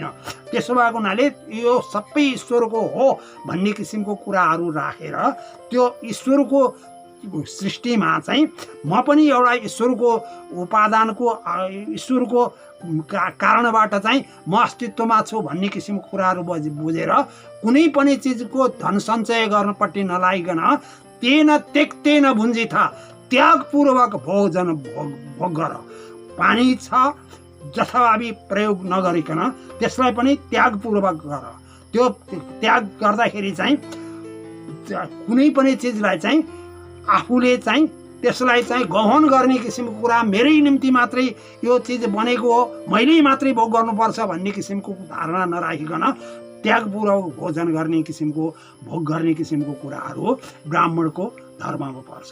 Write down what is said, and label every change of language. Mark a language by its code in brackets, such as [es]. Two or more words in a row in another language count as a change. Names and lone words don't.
[ne] त्यसो भएको हुनाले यो सबै ईश्वरको हो भन्ने किसिमको कुराहरू राखेर त्यो ईश्वरको सृष्टिमा चाहिँ म पनि एउटा ईश्वरको उपादानको, ईश्वरको कारणबाट चाहिँ म अस्तित्वमा छु भन्ने किसिमको कुराहरू बुझेर कुनै पनि चिजको धन सञ्चय गर्नपट्टि नलागिकन [sa] तेन त्यक्तेन भुञ्जिथ, [ne] त्यागपूर्वक भोग गर। पानी छ जथाभावी प्रयोग नगरिकन त्यसलाई पनि त्यागपूर्वक गर। त्यो त्याग गर्दाखेरि चाहिँ कुनै पनि चिजलाई चाहिँ आफूले चाहिँ त्यसलाई चाहिँ गहन गर्ने किसिमको कुरा मेरै निम्ति मात्रै यो चिज बनेको हो, मैले मात्रै भोग गर्नुपर्छ भन्ने किसिमको धारणा नराखिकन त्यागपूर्वक भोजन गर्ने किसिमको भोग गर्ने किसिमको कुराहरू ब्राह्मणको धर्ममा पर्छ।